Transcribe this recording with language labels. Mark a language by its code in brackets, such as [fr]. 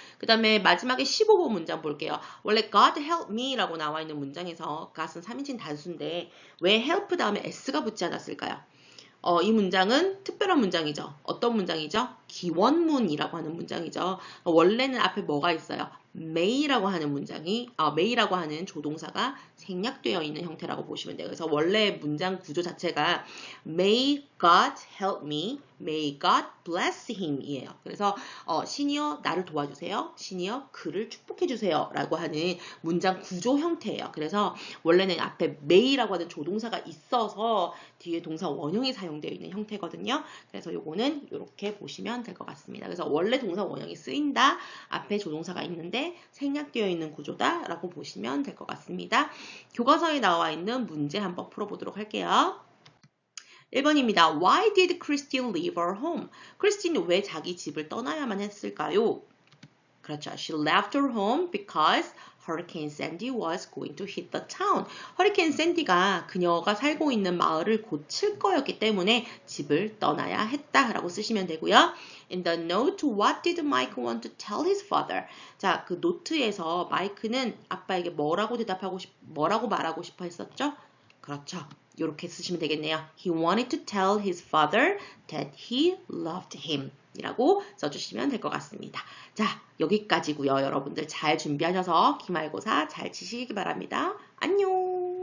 [ko] 그 다음에 마지막에 15번 문장 볼게요. 원래 [en] God help me [ko] 라고 나와 있는 문장에서 God은 3인칭 단수인데 왜 help 다음에 s가 붙지 않았을까요? 이 문장은 특별한 문장이죠. 어떤 문장이죠? 기원문이라고 하는 문장이죠. 원래는 앞에 뭐가 있어요? may라고 하는 문장이, may라고 하는 조동사가 생략되어 있는 형태라고 보시면 돼요. 그래서 원래 문장 구조 자체가 [en] may God help me, may God bless him [ko] 이에요. 그래서 신이여 나를 도와주세요. 신이여 그를 축복해 주세요. 라고 하는 문장 구조 형태예요. 그래서 원래는 앞에 may라고 하는 조동사가 있어서 뒤에 동사 원형이 사용되어 있는 형태거든요. 그래서 요거는 이렇게 보시면 될 것 같습니다. 그래서 원래 동사 원형이 쓰인다. 앞에 조동사가 있는데 생략되어 있는 구조다 라고 보시면 될 것 같습니다. 교과서에 나와 있는 문제 한번 풀어보도록 할게요. 1번입니다. [en] Why did Christine leave her home? [ko] 크리스틴이 왜 자기 집을 떠나야만 했을까요? 그렇죠. [en] She left her home because Hurricane Sandy was going to hit the town. [ko] 허리케인 샌디가 그녀가 살고 있는 마을을 고칠 거였기 때문에 집을 떠나야 했다라고 쓰시면 되고요. [en] In the note, what did Mike want to tell his father? [ko] 자, 그 노트에서 마이크는 아빠에게 뭐라고 말하고 싶어 했었죠? 그렇죠. 이렇게 쓰시면 되겠네요. [en] He wanted to tell his father that he loved him. [ko] 이라고 써주시면 될 것 같습니다. 자, 여기까지고요. 여러분들 잘 준비하셔서 기말고사 잘 치시기 바랍니다. 안녕!